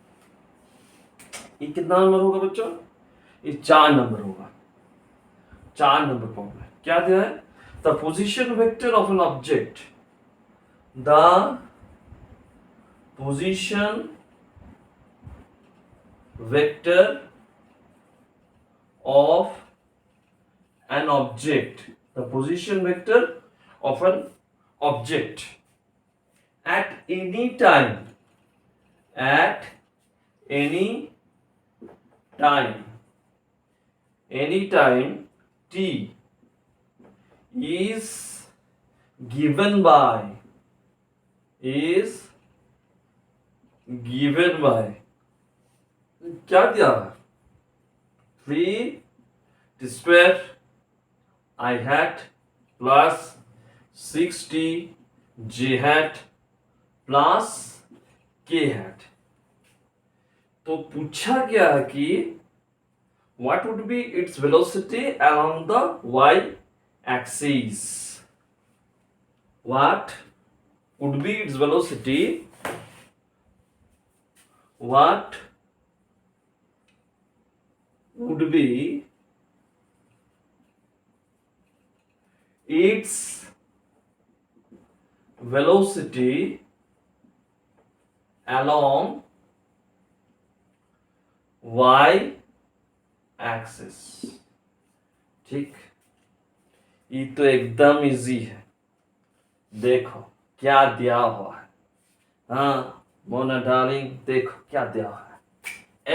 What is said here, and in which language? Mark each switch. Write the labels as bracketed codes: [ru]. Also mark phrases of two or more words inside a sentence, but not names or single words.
[hi] ये कितना नंबर होगा बच्चों. ये 4 नंबर होगा. 4 नंबर प्रॉब्लम. क्या दिया है. [en] the position vector of an object. the position vector of an object. The position vector of an object at any time. At any time. Any time t is given by. [hi] क्या दिया. [en] 3 square I hat plus 60 J hat plus K hat. [hi] तो पूछा गया है कि [en] what would be its velocity along the y axis. What would be its velocity what would be its velocity along y एक्सिस। [hi] ठीक, ये तो एकदम इजी है। देखो क्या दिया हुआ है। हाँ मोना डार्लिंग, देखो क्या दिया हुआ है।